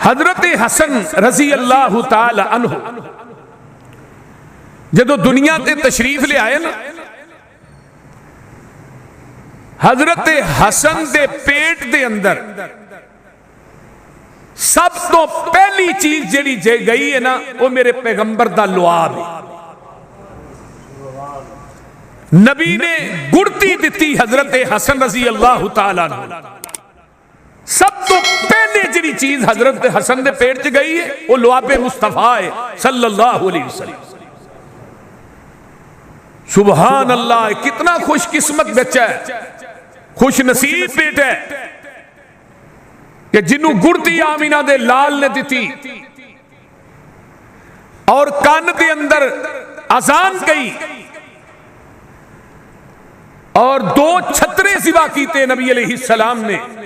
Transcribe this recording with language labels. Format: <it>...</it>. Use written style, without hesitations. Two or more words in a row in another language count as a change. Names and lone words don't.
<pa>हजरत हसन</pa> <ar>رضي الله تعالى عنه</ar> <pa>جدوں دنیا تے تشریف لے آئے نا، حضرت حسن دے پیٹ دے اندر سب تو پہلی چیز جہڑی جے گئی ہے نا، وہ میرے پیغمبر دا لعاب ہے. نبی نے گڑتی دی حضرت حسن</pa> <ar>رضي الله تعالى عنه.</ar> <pa>سب تو پہلے جہڑی چیز حضرت حسن دے پیٹ چ گئی ہے وہ لعاب مصطفیٰ ہے</pa> <ar>صلى الله عليه وسلم. سبحان الله,</ar> <pa>کتنا خوشقسمت بچہ ہے، خوش نصیب بیٹا ہے کہ جنہوں گڑتی آمنہ دے لال نے دی اور کان کے اندر اذان گئی اور 2 چھترے سوا کیتے نبی علیہ السلام نے.</pa>